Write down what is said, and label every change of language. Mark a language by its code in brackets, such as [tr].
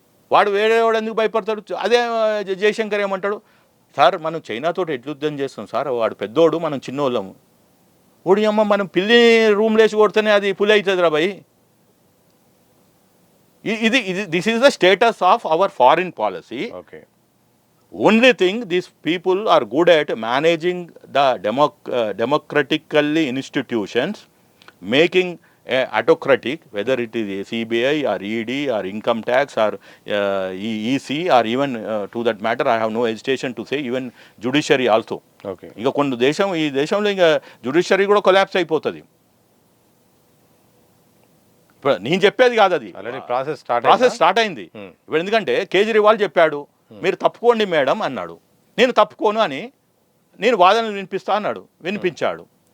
[te] వాడు వేరేవాడు ఎందుకు భయపడతాడు? అదే జయశంకర్ ఏమంటాడు, సార్ మనం చైనాతో ఎట్లు యుద్ధం చేస్తాం సార్, వాడు పెద్దోడు మనం చిన్నోళ్ళము, ఓడి అమ్మ మనం పిల్లి రూమ్లో వేసి కొడితేనే అది పులి అవుతుంది రా భయ్. [en] This is the status of our foreign policy. Okay, only thing these people are good at managing the democratically institutions, మేకింగ్ autocratic, whether it is CBI or ED or income tax or EC or even to that matter I have no hesitation to say even judiciary also. [te] Okay, ఇక కొన్ని ఈ దేశంలో ఇంకా judiciary కూడా collapse అయిపోతుంది. ఇప్పుడు నేను చెప్పేది కాదు, అది ప్రాసెస్ స్టార్ట్ అయింది. ఇప్పుడు ఎందుకంటే కేజ్రీవాల్ చెప్పాడు మీరు తప్పుకోండి మేడం అన్నాడు, నేను తప్పుకోను అని నేను వాదనలు వినిపిస్తా అన్నాడు, వినిపించాడు.